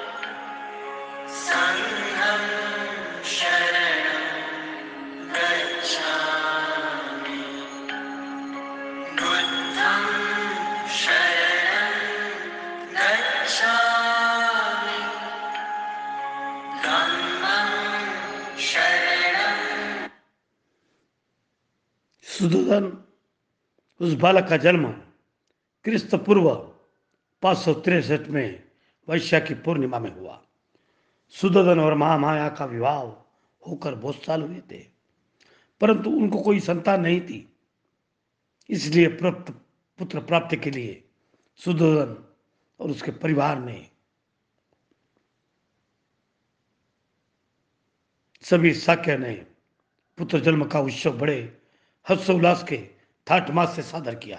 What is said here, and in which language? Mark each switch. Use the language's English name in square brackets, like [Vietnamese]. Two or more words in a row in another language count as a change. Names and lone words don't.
[Pali] संघं शरणं गच्छामि बुद्धं शरणं गच्छामि धम्मं शरणं। [Hindi] सुदोधन उस बालक का जन्म क्रिस्त पूर्व 563 में वैशाखी पूर्णिमा में हुआ। सुदोधन और महामाया का विवाह होकर बहुत साल हुए थे, परंतु उनको कोई संतान नहीं थी। इसलिए पुत्र प्राप्ति के लिए सुदोधन और उसके परिवार ने सभी शाक्य ने पुत्र जन्म का उत्सव बड़े हर्षोल्लास के ठाठ मास से सादर किया।